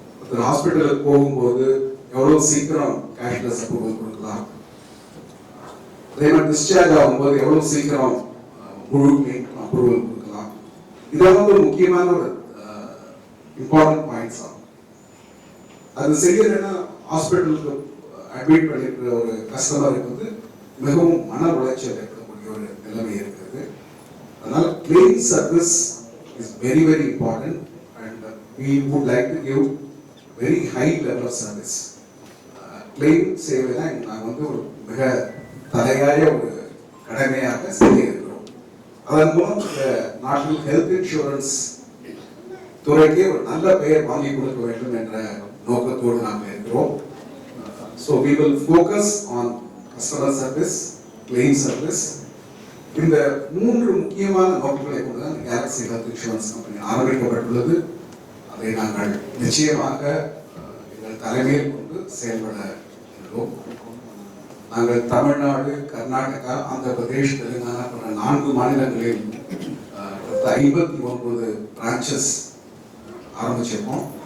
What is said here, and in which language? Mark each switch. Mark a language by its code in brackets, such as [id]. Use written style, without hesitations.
[ta] ஒரு ஹாஸ்பிட்டலுக்கு போகும்போது எவ்வளவு சீக்கிரம் கேஷ்லெஸ் அப்ரூவல் கொடுக்கலாம், அதே மாதிரி டிஸ்சார்ஜ் ஆகும்போது எவ்வளவு சீக்கிரம் முழு கிளைம் அப்ரூவல் கொடுக்கலாம். இதெல்லாம் ஒரு முக்கியமான ஒரு இம்பார்ட்டன்ட் பாயிண்ட்ஸ் ஆகும். அது செய்யலைன்னா ஹாஸ்பிட்டலுக்கு அட்மிட் பண்ணியிருக்கிற ஒரு கஸ்டமருக்கு வந்து மிகவும் மன உளைச்சல் ஏற்படக்கூடிய ஒரு நிலைமை இருக்கிறது. அதனால [en] Clean service is very very important and we would like to give very high level of service. [ta] Claim சேவை தான் நாங்கள் வந்து ஒரு மிக தலையாய ஒரு கடமையாக செய்ய இருக்கிறோம். அதன் மூலம் இந்த நாட்டில் ஹெல்த் இன்சூரன்ஸ் துறைக்கே ஒரு நல்ல பெயர் வாங்கி கொடுக்க வேண்டும் என்ற நோக்கத்தோடு நாங்கள் இருக்கிறோம். [en] So we will focus on customer service, claim service. [ta] இந்த 3 முக்கியமான நோக்கங்களை கொண்டு தான் கேலக்ஸி ஹெல்த் இன்சூரன்ஸ் கம்பெனி ஆரம்பிக்கப்பட்டுள்ளது. அதை நாங்கள் நிச்சயமாக எங்கள் தலைமையில் கொண்டு செயல்பட உள்ளோம். நாங்கள் தமிழ்நாடு, கர்நாடகா, ஆந்திர பிரதேஷ், தெலுங்கானா போன்ற 4 மாநிலங்களில் 59 பிரான்ச்சஸ் ஆரம்பிச்சிருக்கோம்.